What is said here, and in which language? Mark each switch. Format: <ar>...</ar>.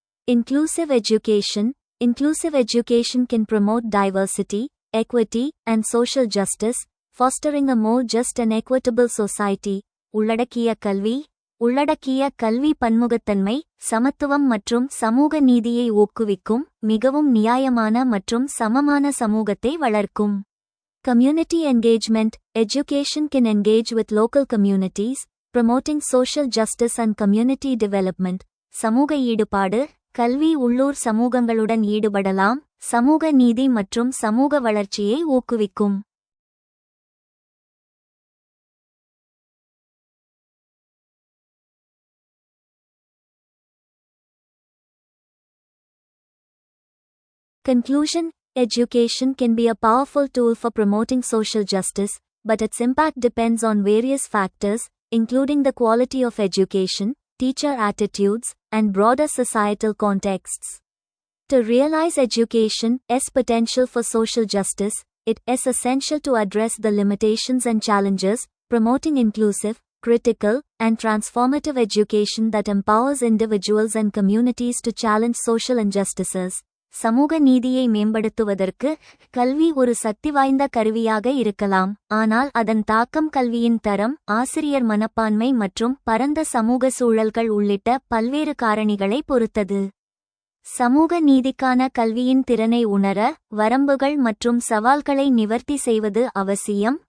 <en>Inclusive education. Inclusive education can promote diversity, equity, and social justice, fostering a more just and equitable society.</en> <ta>உள்ளடக்கிய கல்வி. உள்ளடக்கிய கல்வி பன்முகத்தன்மை, சமத்துவம் மற்றும் சமூக நீதியை ஊக்குவிக்கும் மிகவும் நியாயமான மற்றும் சமமான சமூகத்தை வளர்க்கும்.</ta> <en>Community engagement. Education can engage with local communities, promoting social justice and community development.</en> <ta>சமூக ஈடுபாடு. கல்வி உள்ளூர் சமூகங்களுடன் ஈடுபடலாம், சமூக நீதி மற்றும் சமூக வளர்ச்சியை ஊக்குவிக்கும்.</ta> <en>Conclusion. Education can be a powerful tool for promoting social justice, but its impact depends on various factors, including the quality of education, teacher attitudes, and broader societal contexts. To realize education's potential for social justice, it is essential to address the limitations and challenges, promoting inclusive, critical, and transformative education that empowers individuals and communities to challenge social injustices.</en> <ta>சமூக நீதியை மேம்படுத்துவதற்கு கல்வி ஒரு சக்திவாய்ந்த கருவியாக இருக்கலாம், ஆனால் அதன் தாக்கம் கல்வியின் தரம், ஆசிரியர் மனப்பான்மை மற்றும் பரந்த சமூக சூழல்கள் உள்ளிட்ட பல்வேறு காரணிகளை பொறுத்தது. சமூக நீதிக்கான கல்வியின் திறனை உணர, வரம்புகள் மற்றும் சவால்களை நிவர்த்தி செய்வது அவசியம்.</ta>